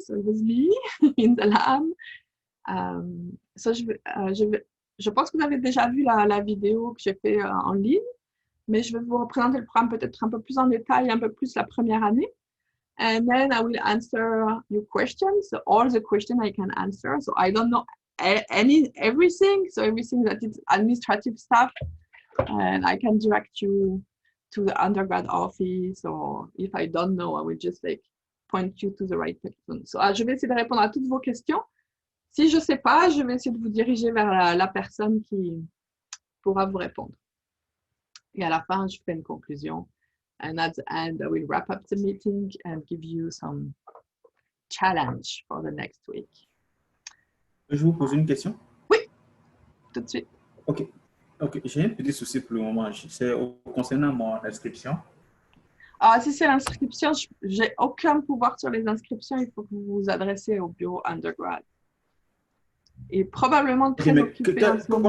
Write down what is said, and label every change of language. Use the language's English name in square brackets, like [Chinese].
[English] So, it was me in the lab. [French] So, je pense que vous avez déjà vu la vidéo que j'ai fait en ligne, mais je vais vous représenter le programme peut-être un peu plus en détail, un peu plus la première année. [English] And then I will answer your questions, so all the questions I can answer. So I don't know everything, so everything that is administrative stuff, and I can direct you to the undergrad office, or if I don't know, I will just like point you to the right person. [French] So je vais essayer de répondre à toutes vos questions. Si je ne sais pas, je vais essayer de vous diriger vers la personne qui pourra vous répondre. Et à la fin, je ferai une conclusion. [English] And at the end, I will wrap up the meeting and give you some challenge for the next week. [French] Je vous pose une question? Oui, tout de suite. OK. J'ai un petit souci pour le moment. C'est concernant mon inscription. Si c'est l'inscription, je n'ai aucun pouvoir sur les inscriptions. Il faut que vous vous adressez au bureau undergrad. Et probablement très occupé en ce moment.